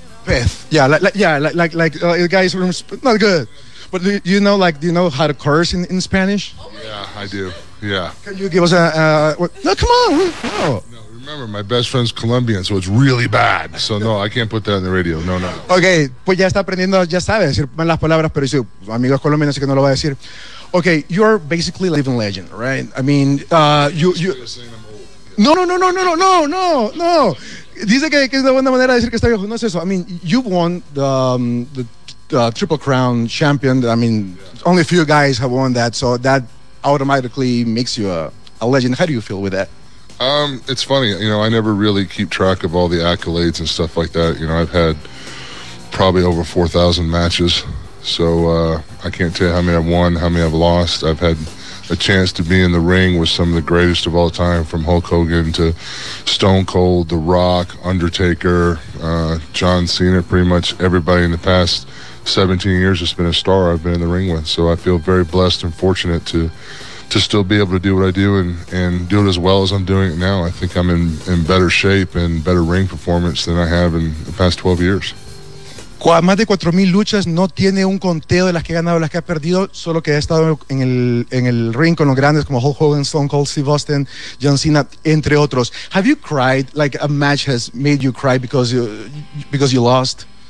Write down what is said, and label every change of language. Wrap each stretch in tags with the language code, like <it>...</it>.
<en>Pez. Yeah, like the guy's room, not good. But do you know how to curse in Spanish? Yeah, I do. Yeah. Can you give us a... No, come on. No. No, remember, my best friend's Colombian, so it's really bad. So, no, I can't put that on the radio. No, no.</en> <es>Okay, pues ya está aprendiendo, ya sabe decir malas palabras, pero su amigo es colombiano, así que no lo va a decir.</es> <en>Okay, you're basically a living legend, right? I mean, you...</en> <es>No. Dice que es una buena manera de decir que está viejo. No es eso.</es> <en>I mean, you've won the Triple Crown champion. I mean, yeah. Only a few guys have won that, so that automatically makes you a legend. How do you feel with that? It's funny, you know, I never really keep track of all the accolades and stuff like that. You know, I've had probably over 4,000 matches, so I can't tell you how many I've won, how many I've lost. I've had a chance to be in the ring with some of the greatest of all time, from Hulk Hogan to Stone Cold, The Rock, Undertaker, John Cena, pretty much everybody in the past 17 years has been a star I've been in the ring with. So I feel very blessed and fortunate to still be able to do what I do and do it as well as I'm doing it now. I think I'm in better shape and better ring performance than I have in the past 12 years.</en> <es>Más de 4,000 luchas, no tiene un conteo de las que ha ganado, las que ha perdido, solo que ha estado en el ring con los grandes como Hulk Hogan, Stone Cold, Steve Austin, John Cena, entre otros.</es> <en>Have you cried, like a match has made you cry because you lost?</en>